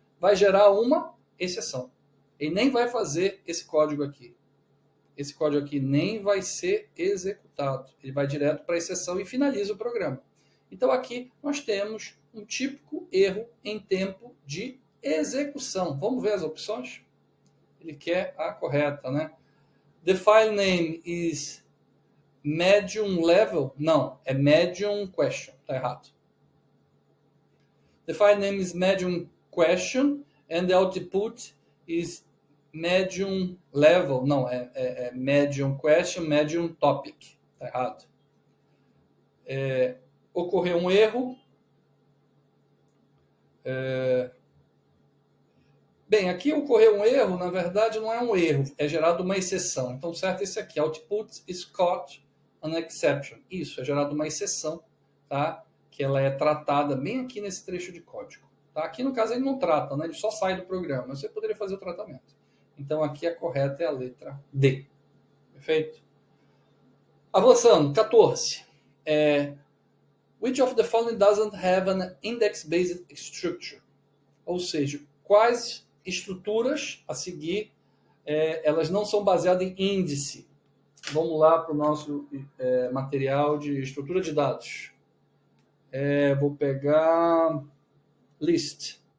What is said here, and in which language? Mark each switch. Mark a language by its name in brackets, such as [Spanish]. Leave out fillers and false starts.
[Portuguese] Vai gerar uma exceção. Ele nem vai fazer esse código aqui. Esse código aqui nem vai ser executado. Ele vai direto para a exceção e finaliza o programa. Então aqui nós temos um típico erro em tempo de execução. Vamos ver as opções? Ele quer a correta, né? [English] The file name is medium level? [Portuguese] Não, é [English] medium question. [Portuguese] Está errado. [English] The file name is medium question and the output is medium level. [Portuguese] Não, é medium question, medium topic. Está errado. Ocorreu um erro. Bem, aqui ocorreu um erro, na verdade não é um erro, é gerado uma exceção. Então, certo, esse aqui, [English] output is caught an exception. [Portuguese] Isso, é gerado uma exceção, tá? Que ela é tratada bem aqui nesse trecho de código. Tá? Aqui, no caso, ele não trata, né? Ele só sai do programa. Você poderia fazer o tratamento. Então, aqui a correta é a letra D. Perfeito? Avançando, 14. [English] Which of the following doesn't have an index-based structure? [Portuguese] Ou seja, quais estruturas a seguir elas não são baseadas em índice? Vamos lá para o nosso material de estrutura de dados. Vou pegar list.